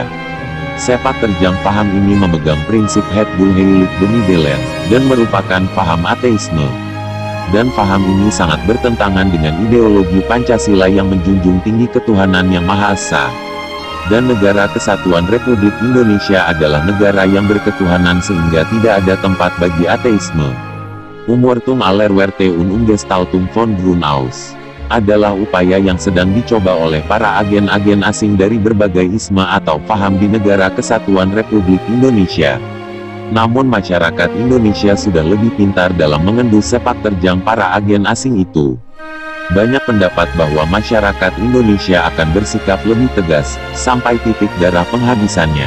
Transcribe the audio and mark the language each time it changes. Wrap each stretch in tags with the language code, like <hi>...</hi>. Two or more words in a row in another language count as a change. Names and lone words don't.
<id>Sepak terjang paham ini memegang prinsip Hebel Heilig Benidelen, dan merupakan paham ateisme. Dan paham ini sangat bertentangan dengan ideologi Pancasila yang menjunjung tinggi ketuhanan yang Maha Esa. Dan Negara Kesatuan Republik Indonesia adalah negara yang berketuhanan sehingga tidak ada tempat bagi ateisme.</id> <de>Umurtung aller Werte und Umgestaltung von Grunhaus</de> <id>adalah upaya yang sedang dicoba oleh para agen-agen asing dari berbagai isme atau paham di Negara Kesatuan Republik Indonesia. Namun masyarakat Indonesia sudah lebih pintar dalam mengendus sepak terjang para agen asing itu. Banyak pendapat bahwa masyarakat Indonesia akan bersikap lebih tegas, sampai titik darah penghabisannya.</id>